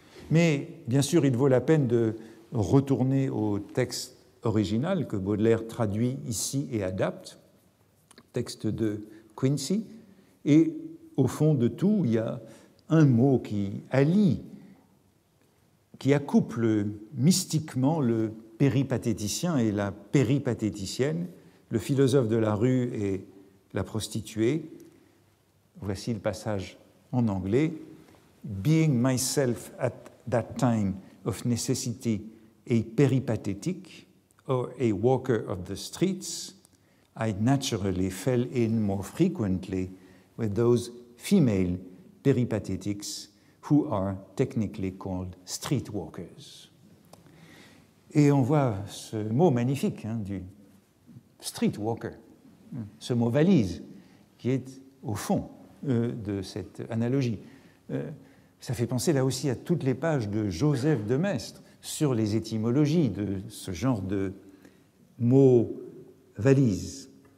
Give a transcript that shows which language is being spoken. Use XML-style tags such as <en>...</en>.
<fr>Mais bien sûr, il vaut la peine de retourner au texte original que Baudelaire traduit ici et adapte, texte de Quincy, et au fond de tout, il y a un mot qui allie, qui accouple mystiquement le péripatéticien et la péripatéticienne, le philosophe de la rue et la prostituée. Voici le passage en anglais.</fr> <en>Being myself at that time of necessity a peripatetic or a walker of the streets, I naturally fell in more frequently with those female peripatetics who are technically called streetwalkers.</en> <fr>Et on voit ce mot magnifique du streetwalker, ce mot valise qui est au fond de cette analogie. Ça fait penser là aussi à toutes les pages de Joseph de Maistre sur les étymologies de ce genre de mot valise.</fr>